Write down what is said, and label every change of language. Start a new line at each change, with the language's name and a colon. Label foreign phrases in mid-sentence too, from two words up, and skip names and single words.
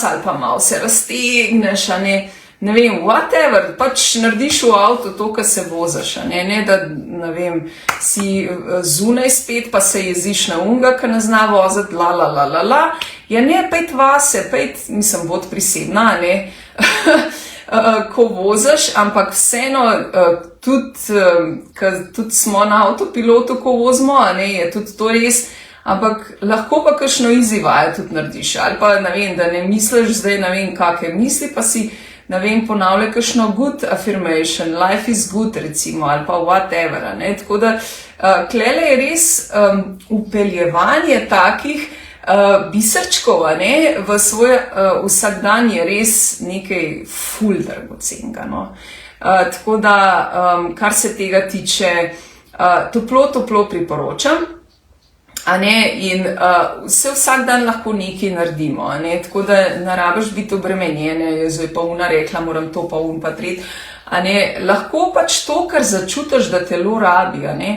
Slovenian: ali pa malo se raztegneš, ne vem, whatever, pač narediš v avtu to, kar se vozaš, ne da, ne vem, si zunaj spet, pa se jeziš na unga, ki ne zna voziti, ja ne, pejt vase, mislim, bod prisebna, ko vozaš, ampak vseeno, tudi smo na avtopilotu, ko vozimo, je tudi to res. Ampak lahko pa kakšno easy vajo tudi narediš, ali pa, ne vem, da ne misliš zdaj, ne vem, kakve misli, pa si, ne vem, ponavlja kakšno
English: good affirmation, life is good,
Slovenian: recimo, ali pa whatever, Tako da, klele je res upeljevanje takih biserčkov, v svoj vsakdan je res nekaj ful dragocenega, Tako da, kar se tega tiče, toplo priporočam, in se vsak dan lahko nekaj naredimo, tako da ne rabiš biti obremenjene, zdaj pa una rekla, moram to pa pa tret, A ne, lahko pač to, kar začutiš, da telo rabi, a ne.